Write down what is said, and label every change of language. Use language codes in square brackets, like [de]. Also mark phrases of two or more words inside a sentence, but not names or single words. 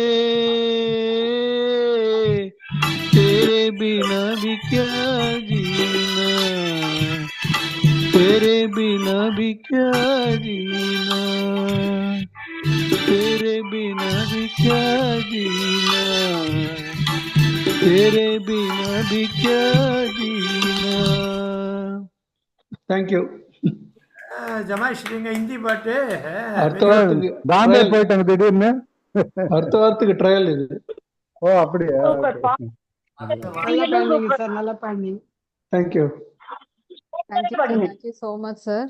[hi] तेरे बिना भी क्या जीना तेरे बिना भी क्या जीना तेरे बिना भी क्या जीना तेरे बिना भी क्या जीना [en] thank you [ta] ஜமாயிச்சிட்டீங்க ஹிந்தி பாட்டு. அடுத்த வாரத்துக்கு பாம்பே போயிட்டாங்க திடீர்னு. அடுத்த வாரத்துக்கு ட்ரையல் இது. ஓ அப்படியா? நல்லா பாடுனீங்க சார், நல்லா பாடுனீங்க. தேங்க்யூ [en] thank you so much [ta] சார்.